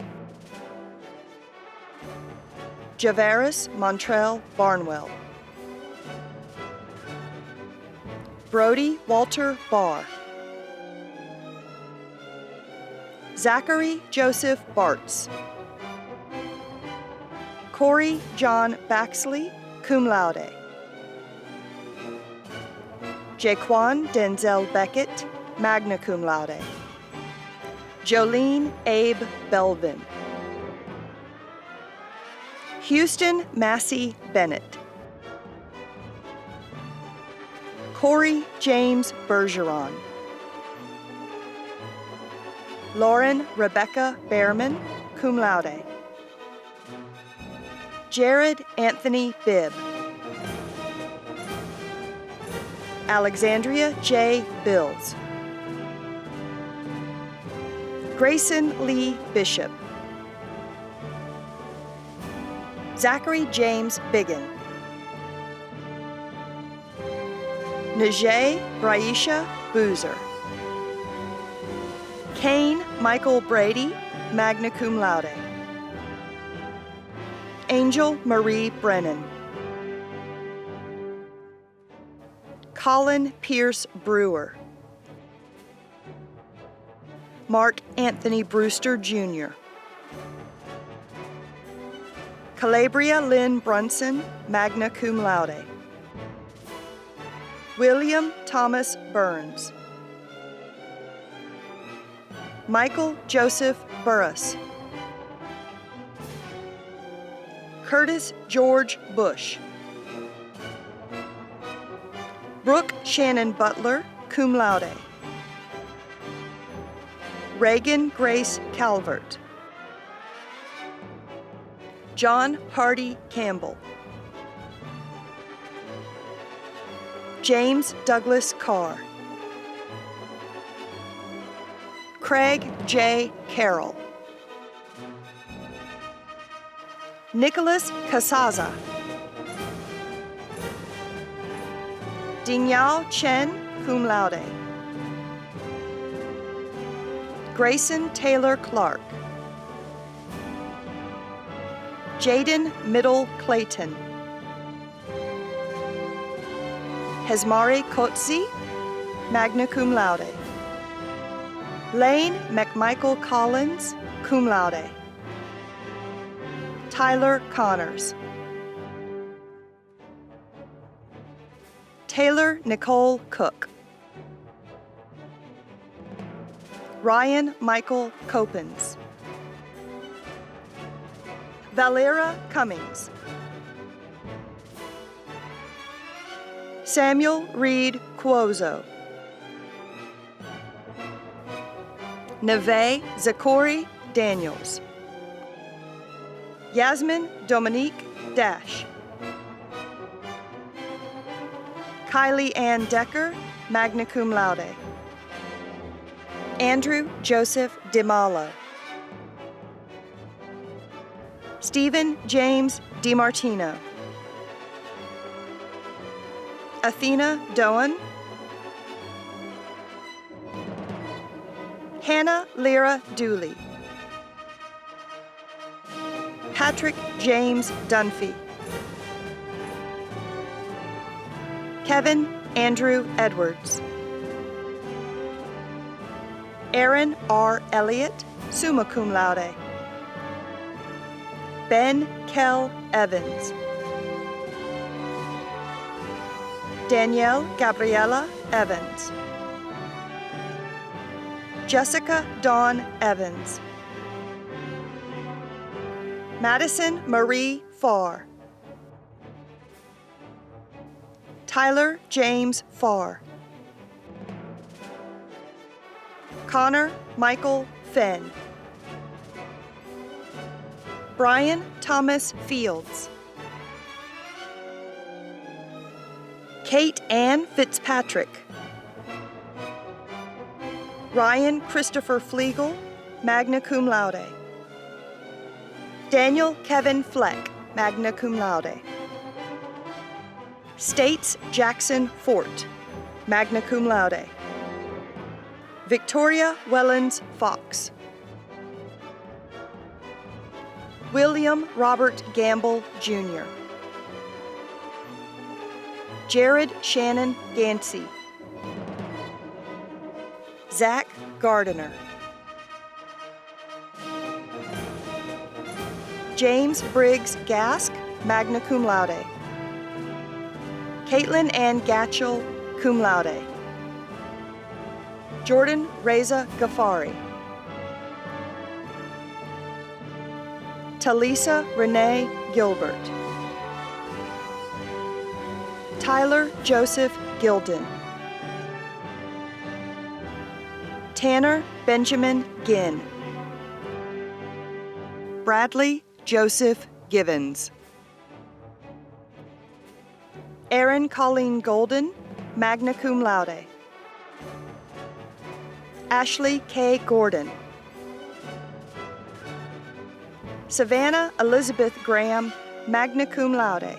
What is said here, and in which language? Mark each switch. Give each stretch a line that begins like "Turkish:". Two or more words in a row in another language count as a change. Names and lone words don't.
English: Javaris Montrell Barnwell. Brody Walter Barr. Zachary Joseph Bartz. Corey John Baxley,
Latin: cum laude.
English: Jaquan Denzel Beckett,
Latin: magna cum laude.
English: Jolene Abe Belvin. Houston Massey Bennett. Corey James Bergeron. Lauren Rebecca Behrman,
Latin: cum laude.
English: Jared Anthony Bibb. Alexandria J. Bills. Grayson Lee Bishop. Zachary James Biggin. Najee Raisha Boozer. Kane Michael Brady,
Latin: magna cum laude.
English: Angel Marie Brennan. Colin Pierce Brewer. Mark Anthony Brewster, Jr. Calabria Lynn Brunson,
Latin: magna cum laude.
English: William Thomas Burns. Michael Joseph Burris. Curtis George Bush. Brooke Shannon Butler,
Latin: cum laude.
English: Reagan Grace Calvert. John Hardy Campbell. James Douglas Carr. Craig J. Carroll. Nicholas Casaza. Dingyao Chen,
Latin: cum laude.
English: Grayson Taylor Clark. Jaden Middle Clayton. Hesmari Kotzi,
Latin: magna cum laude.
English: Lane McMichael Collins,
Latin: cum laude.
English: Tyler Connors. Taylor Nicole Cook. Ryan Michael Copens. Valera Cummings. Samuel Reed Cuozo. Neve Zachary Daniels. Yasmin Dominique Dash. Kylie Ann Decker,
Latin: magna cum laude.
English: Andrew Joseph DiMalo. Stephen James DiMartino. Athena Doan. Hannah Lyra Dooley. Patrick James Dunphy. Kevin Andrew Edwards. Aaron R. Elliott,
Latin: summa cum laude.
English: Ben Kell Evans. Danielle Gabriella Evans. Jessica Dawn Evans. Madison Marie Farr. Tyler James Farr. Connor Michael Fenn. Brian Thomas Fields. Kate Ann Fitzpatrick. Ryan Christopher Flegel,
Latin: magna cum laude.
English: Daniel Kevin Fleck,
Latin: magna cum laude.
English: States Jackson Fort,
Latin: magna cum laude.
English: Victoria Wellens Fox. William Robert Gamble, Jr. Jared Shannon Gansey. Zach Gardiner. James Briggs Gask,
Latin: magna cum laude.
English: Caitlin Ann Gatchell,
Latin: cum laude.
English: Jordan Reza Ghaffari. Talisa Renee Gilbert. Tyler Joseph Gilden. Tanner Benjamin Ginn. Bradley Joseph Givens. Aaron Colleen Golden,
Latin: magna cum laude.
English: Ashley K. Gordon. Savannah Elizabeth Graham,
Latin: magna cum laude.